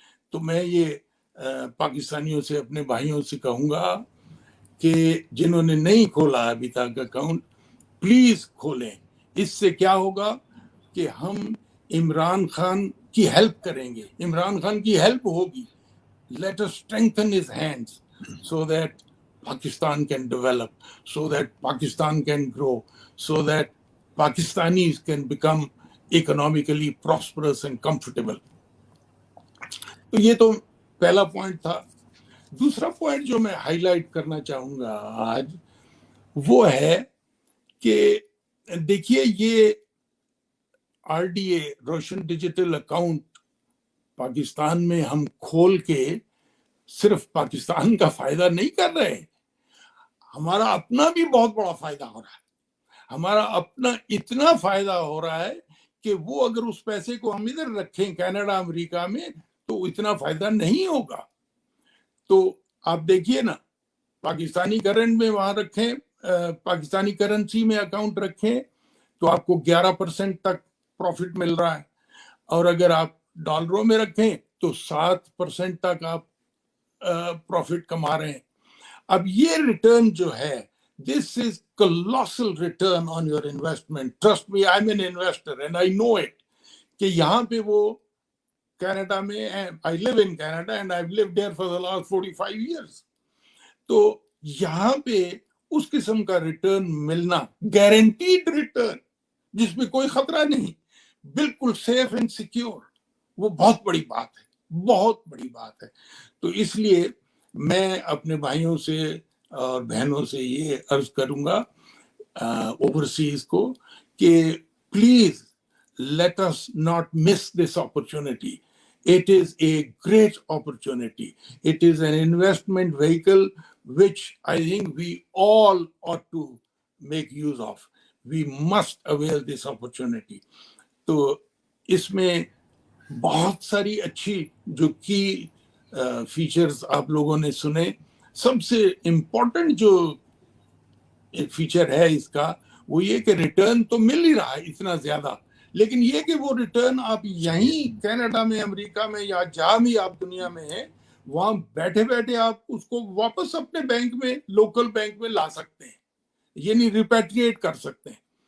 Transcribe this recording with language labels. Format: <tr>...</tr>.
<ur>تو میں یہ پاکستانیوں سے, اپنے بھائیوں سے کہوں گا کہ جنہوں نے نہیں کھولا ابھی تک اکاؤنٹ, پلیز کھولیں. اس سے کیا ہوگا کہ ہم عمران خان کی ہیلپ کریں گے, عمران خان کی ہیلپ ہوگی.</ur> <en>Let us strengthen his hands so that Pakistan can develop, so that Pakistan can grow, so that Pakistanis can become economically prosperous and comfortable.</en> <ur>تو یہ تو پہلا پوائنٹ تھا. دوسرا پوائنٹ جو میں ہائی لائٹ کرنا چاہوں گا آج وہ ہے کہ دیکھیے یہ آر ڈی اے روشن ڈیجیٹل اکاؤنٹ پاکستان میں ہم کھول کے صرف پاکستان کا فائدہ نہیں کر رہے, ہمارا اپنا بھی بہت بڑا فائدہ ہو رہا ہے. ہمارا اپنا اتنا فائدہ ہو رہا ہے کہ وہ اگر اس پیسے کو ہم ادھر رکھیں کینیڈا امریکہ میں تو اتنا فائدہ نہیں ہوگا. تو آپ دیکھیے نا, پاکستانی کرنٹ میں وہاں رکھیں, پاکستانی کرنسی میں اکاؤنٹ رکھیں تو آپ کو 11% تک پروفٹ مل رہا ہے, اور اگر آپ ڈالروں میں رکھیں تو 7% تک آپ پروفٹ کما رہے ہیں. اب یہ ریٹرن جو ہے,</ur> <en>this is colossal return on your investment. Trust me, I'm an investor and I know it.</en> <ur>کہ یہاں پہ وہ کینیڈا میں,</ur> <en>I live in Canada and I've lived there for the last 45 years.</en> <ur>تو یہاں پہ اس قسم کا ریٹرن ملنا, گارنٹیڈ ریٹرن جس میں کوئی خطرہ نہیں, بالکل سیف اینڈ سیکیور, وہ بہت بڑی بات ہے, بہت بڑی بات ہے. تو اس لیے میں اپنے بھائیوں سے اور بہنوں سے یہ عرض کروں گا اوورسیز کو کہ</ur> <en>Please let us not miss this opportunity. It is a great opportunity. It is an investment vehicle which I think we all ought to make use of. We must avail this opportunity.</en> <ur>تو اس میں بہت ساری اچھی جو کی features آپ لوگوں نے سنے. سب سے امپورٹنٹ جو فیچر ہے اس کا وہ یہ کہ ریٹرن تو مل ہی رہا ہے اتنا زیادہ, لیکن یہ کہ وہ ریٹرن آپ یہیں کینیڈا میں, امریکہ میں, یا جہاں بھی آپ دنیا میں ہیں, وہاں بیٹھے بیٹھے آپ اس کو واپس اپنے بینک میں, لوکل بینک میں لا سکتے ہیں, یعنی ریپیٹریٹ کر سکتے ہیں.</ur>